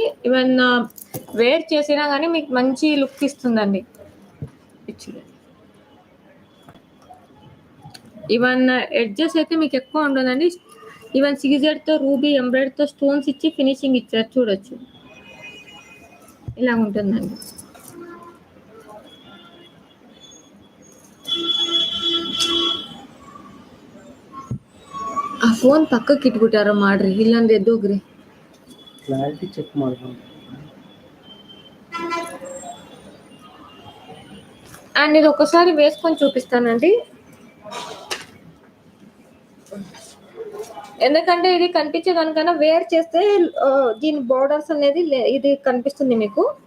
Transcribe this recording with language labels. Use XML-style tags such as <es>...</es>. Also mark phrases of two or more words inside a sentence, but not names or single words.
<te>ఈవెన్ వేర్ చేసినా కానీ మీకు మంచి లుక్ ఇస్తుందండి. ఇచ్చారు. ఈవెన్ ఎడ్జెస్ అయితే మీకు ఎక్కువ ఉండదండి. ఈవెన్ సీజర్తో రూబీ ఎంబ్రాయిడరీతో స్టోన్స్ ఇచ్చి ఫినిషింగ్ ఇచ్చారు. చూడొచ్చు ఇలా ఉంటుందండి.</te> <kn>ಆ ಫೋನ್ ಪಕ್ಕಕ್ಕೆ ಇಟ್ಬಿಟ್ಟಾರ ಮಾಡ್ರಿ, ಇಲ್ಲಾಂದ್ರೆ ಎದ್ದೋಗ್ರಿ.</kn> <en>clarity check</en> <kn>ಮಾಡ್ಬೋದು.</kn> <te>అండ్ ఇది ఒకసారి వేసుకొని చూపిస్తానండి. ఎందుకంటే ఇది కనిపించే దానికన్నా వేర్ చేస్తే దీని బోర్డర్స్ అనేది ఇది కనిపిస్తుంది మీకు.</te>